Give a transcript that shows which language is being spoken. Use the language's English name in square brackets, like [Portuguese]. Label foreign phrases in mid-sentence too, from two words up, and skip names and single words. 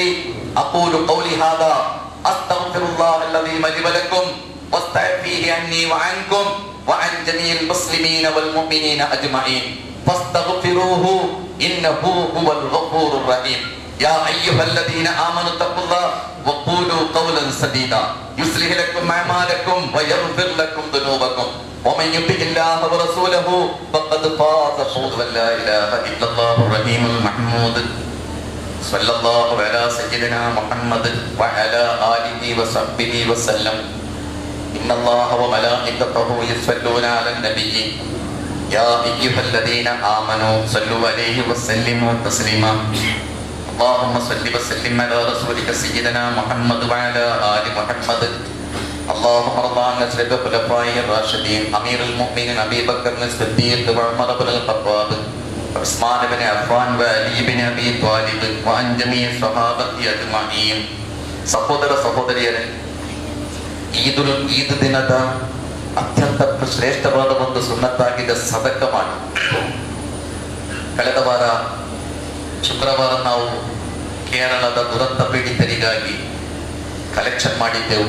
[Arabic] أقول قولي هذا أستغفر الله الذي لي ولكم وأستغفره عني وعنكم وعن جميع المسلمين والمؤمنين أجمعين فاستغفروه إنه هو الغفور الرحيم. يا أيها الذين آمنوا اتقوا الله وقولوا قولا سديدا يصلح لكم أعمالكم ويغفر لكم ذنوبكم ومن يطع الله ورسوله فقد فاز فوزا لا اله الا الله الرحيم المحمود صلى الله على سيدنا محمد وعلى اله وصحبه وسلم ان الله وملائكته يصلون على النبي يا ايها الذين امنوا صلوا عليه وسلموا تسليما اللهم صل وسلم على رسولك سيدنا محمد وعلى ال محمد اللهم ارض عن اشرف الخلفاء الراشدين امير المؤمنين ابي بكر الصديق وعمر بن الخطاب وعثمان بن عفان وعلي بن ابي طالب وعن جميع الصحابه اجمعين. [Kannada] ಸಹೋದರ ಸಹೋದರಿಯರೇ, ಈದ್ ದಿನದ ಅತ್ಯಂತ ಶ್ರೇಷ್ಠವಾದ ಒಂದು ಸುನ್ನತ್ತಾಗಿದೆ ಸದಕ ಮಾಡಿ. ಕಳೆದ ವಾರ ಶುಕ್ರವಾರ ನಾವು ಕೇರಳದ ದುರಂತ ಪೀಡಿತರಿಗಾಗಿ ಕಲೆಕ್ಷನ್ ಮಾಡಿದ್ದೆವು.